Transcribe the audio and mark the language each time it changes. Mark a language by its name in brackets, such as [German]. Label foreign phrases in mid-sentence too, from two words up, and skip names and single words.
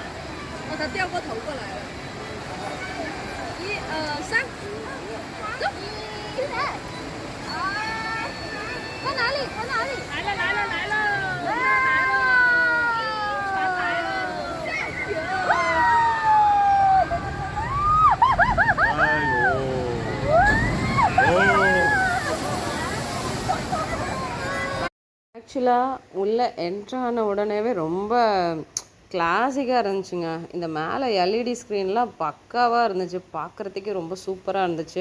[Chinese] 哦，他掉过头过来了。1、2、3，走！在哪里？在哪里？来了来了来了！来了！船来了！哎呦！ [Tamil] ஆக்சுவலாக உள்ளே என்ட்ரான உடனேவே ரொம்ப கிளாசிக்காக இருந்துச்சுங்க. இந்த மேலே [English] LED screenலாம் [Tamil] பக்காவாக இருந்துச்சு, பார்க்குறதுக்கே ரொம்ப சூப்பராக இருந்துச்சு.